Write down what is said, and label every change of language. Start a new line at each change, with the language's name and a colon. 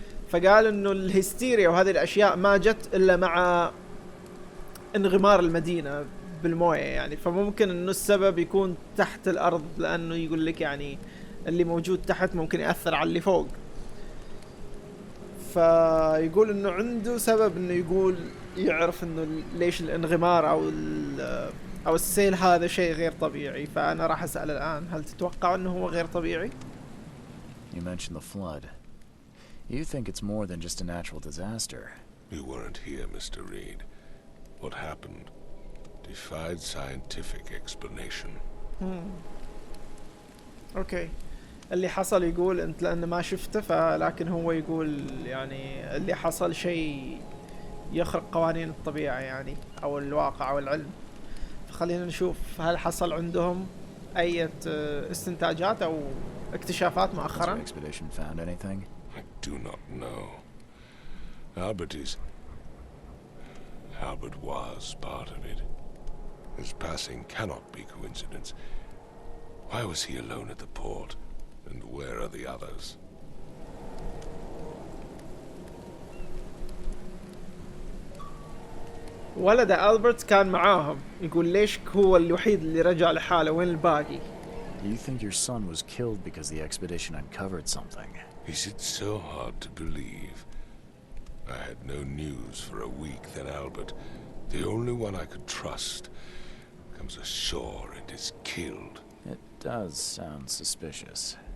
Arabic: فقال انه الهستيريا وهذه الاشياء ما جت الا مع انغمار المدينة بالموية يعني، فممكن انه السبب يكون تحت الارض، لانه يقول لك يعني اللي موجود تحت ممكن يأثر على اللي فوق. فيقول انه عنده سبب انه يقول يعرف انه ليش الانغمار او السيل هذا شيء غير طبيعي. فانا راح اسأل الان، هل تتوقع انه هو غير طبيعي؟
English: You mentioned the flood. You think it's more than just a natural disaster? You weren't here, Mr. Reed. What happened defied scientific explanation.
Arabic: اوكي. اللي حصل يقول انت لان ما شفته، فلكن هو يقول يعني اللي حصل شيء يخرق قوانين الطبيعة يعني او الواقع او العلم. فخلينا نشوف هل حصل عندهم اي استنتاجات او اكتشافات مؤخرا.
English: Has your expedition found anything? I do not know. Albert was part of it. His passing cannot be coincidence. Why was he alone at the port? And where are the others?
Arabic: ولد ألبرت كان معاهم، يقول ليش هو الوحيد اللي رجع لحاله، وين الباقي؟
English: Do you think your son was killed because the expedition uncovered something? Is it so hard to believe? I had no news for a week, then Albert, the only one I could trust, comes ashore and is killed. It does sound suspicious.